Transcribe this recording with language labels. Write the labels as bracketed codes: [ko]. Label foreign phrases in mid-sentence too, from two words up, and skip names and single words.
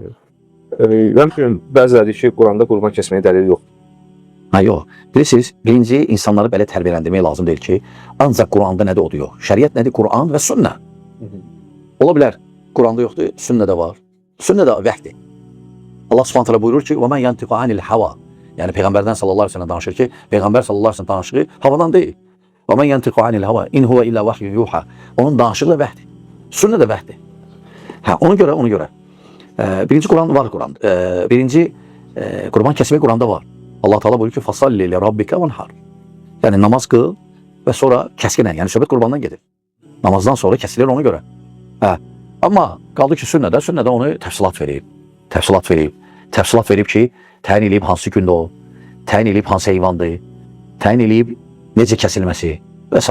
[az] Mən bəziləri deyir ki, Quranda qurban kəsməyə dəlil yoxdur. Yox. Bilirsiniz, birinci insanları belə tərbiyələndirmək lazım deyil ki, ancaq Quranda nədir, odur yox. Şəriət nədir? Quran və sünnə. Ola bilər, Quranda yoxdur, sünnədə var. Sünnə də vəhdir. Allah Subhanahu buyurur ki, [ar] وَمَنْ يَنْتِقُ عَنِ الْحَوَى. [az] Yəni Peyğəmbərdən [ar] صلى الله عليه وسلم [az] danışır ki, Peyğəmbər [ar] صلى الله عليه وسلم [az] danışığı havadan deyil. [ar] وَمَنْ يَنْتِقُ عَنِ الْحَوَى إِنْ هُوَ إِلَّا وَحْيٌ يُوحَى. [az] Onun danışığı da vəhdir. Sünnə də vəhdir. Ona görə. Birinci Quran var Quran. Birinci qurban kəsmək Quranda var. Allah Teala buyurur ki, [ar] "فصل لربك وانحر." [az] Yəni namaz qıl və sonra kəskinə, yəni söhbət qurbandan gedir. Namazdan sonra kəsilir ona görə. Amma qaldı ki, sünnədə onu təfsilat verib ki, təyin edib hansı gündə o, təyin edib hansı heyvandır, təyin edib necə kəsilməsi və s.